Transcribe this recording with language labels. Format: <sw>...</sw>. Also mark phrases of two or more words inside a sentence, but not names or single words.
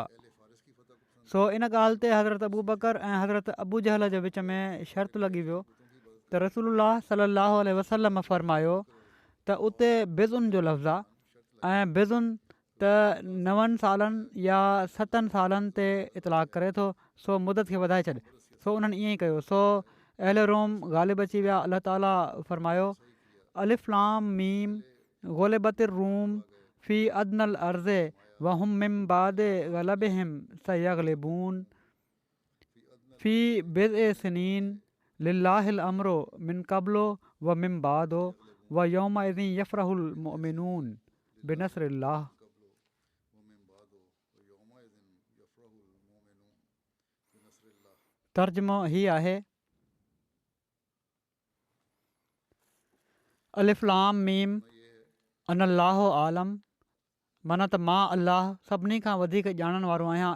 <sd>सो इन ॻाल्हि ते हज़रत अबू बकर ऐं हज़रत अबू जहल जे विच में शर्त लॻी वियो त रसूलुल्लाह</sd> <ar>صلى الله عليه وسلم</ar> <sd>फ़रमायो त उते बिज़ुन जो लफ़्ज़ आहे, ऐं बिज़ुन त 9 सालनि या 7 सालनि ते इतलाक़ करे थो, सो मुदत खे वधाए छॾे। सो उन्हनि ईअं ई कयो, सो अहल रोम ग़ालिब अची विया। अलाह ताला फ़रमायो</sd> <ar>الم غلبت الروم في أدنى الأرض وهم من بعد غلبهم سيغلبون في بضع سنين لله الأمر من قبل ومن بعد ويومئذ يفرح المؤمنون بنصر الله.</ar> <sd>तर्जुमो हीअ आहे</sd> <ar>الم أنا الله أعلم,</ar> <sd>माना त मां अल्लाह सभिनी खां वधीक ॼाणण वारो आहियां।</sd>